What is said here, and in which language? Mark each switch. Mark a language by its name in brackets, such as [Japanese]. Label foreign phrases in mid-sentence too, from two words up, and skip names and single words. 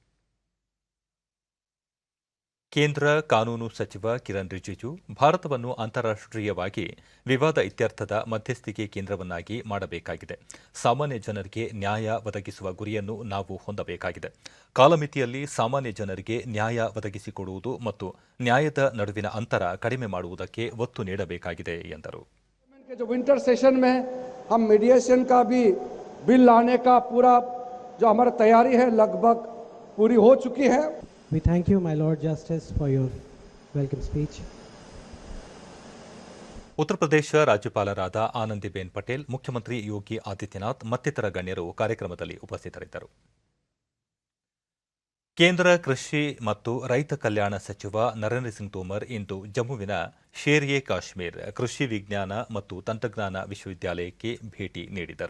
[Kannada] ಕೇಂದ್ರ ಕಾನೂನು ಸಚಿವ ಕಿರಣ್ ರಿಜಿಜು ಭಾರತವನ್ನು ಅಂತಾರಾಷ್ಟೀಯವಾಗಿ ವಿವಾದ ಇತ್ಯರ್ಥದ ಮಧ್ಯಸ್ಥಿಕೆ ಕೇಂದ್ರವನ್ನಾಗಿ ಮಾಡಬೇಕಾಗಿದೆ. ಸಾಮಾನ್ಯ ಜನರಿಗೆ ನ್ಯಾಯ ಒದಗಿಸುವ ಗುರಿಯನ್ನು ನಾವು ಹೊಂದಬೇಕಾಗಿದೆ. ಕಾಲಮಿತಿಯಲ್ಲಿ ಸಾಮಾನ್ಯ ಜನರಿಗೆ ನ್ಯಾಯ ಒದಗಿಸಿಕೊಡುವುದು ಮತ್ತು ನ್ಯಾಯದ ನಡುವಿನ ಅಂತರ ಕಡಿಮೆ ಮಾಡುವುದಕ್ಕೆ ಒತ್ತು ನೀಡಬೇಕಾಗಿದೆ ಎಂದರು. [Hindi] जो [English] winter session [Hindi] में हम मीडिएशन का भी बिल लाने का पूरा जो हमारी तैयारी है लगभग पूरी हो चुकी है. [English] We thank you, my Lord Justice, for your welcome speech. [Kannada] ಉತ್ತರ ಪ್ರದೇಶ ರಾಜ್ಯಪಾಲರಾದ ಆನಂದಿಬೆನ್ ಪಟೇಲ್, ಮುಖ್ಯಮಂತ್ರಿ ಯೋಗಿ ಆದಿತ್ಯನಾಥ್ ಮತ್ತಿತರ ಗಣ್ಯರು ಕಾರ್ಯಕ್ರಮದಲ್ಲಿ ಉಪಸ್ಥಿತರಿದ್ದರು. ಕೇಂದ್ರ ಕೃಷಿ ಮತ್ತು ರೈತ ಕಲ್ಯಾಣ ಸಚಿವ ನರೇಂದ್ರ ಸಿಂಗ್ ತೋಮರ್ ಇಂದು ಜಮ್ಮುವಿನ ಶೇರ್ ಎ ಕಾಶ್ಮೀರ್ ಕೃಷಿ ವಿಜ್ಞಾನ ಮತ್ತು ತಂತ್ರಜ್ಞಾನ ವಿಶ್ವವಿದ್ಯಾಲಯಕ್ಕೆ ಭೇಟಿ ನೀಡಿದರು.